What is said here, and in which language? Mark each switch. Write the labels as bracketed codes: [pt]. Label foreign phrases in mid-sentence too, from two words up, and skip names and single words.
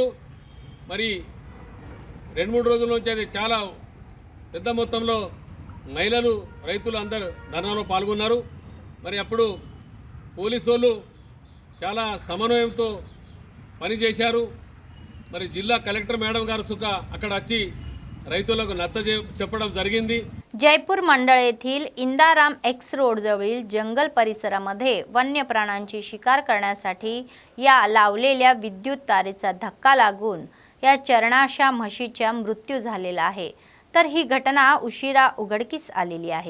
[te] మరి 2-3 రోజుల నుంచి అది చాలా పెద్ద మొత్తంలో మహిళలు రైతులు అందరూ ధర్నాలో పాల్గొన్నారు. మరి అప్పుడు పోలీసు వాళ్ళు చాలా సమన్వయంతో పనిచేశారు. మరి జిల్లా కలెక్టర్ మేడం గారు సుఖా అక్కడ వచ్చి రైతులకు చెప్పడం జరిగింది. [mr] जयपूर मंडळ येथील इंदाराम X रोडजवळील जंगल परिसरामध्ये वन्य प्राण्यांची शिकार करण्यासाठी या लावलेल्या विद्युत तारेचा धक्का लागून या चरणाशा म्हशीचा मृत्यू झालेला आहे. तर ही घटना उशिरा उघडकीस आलेली आहे.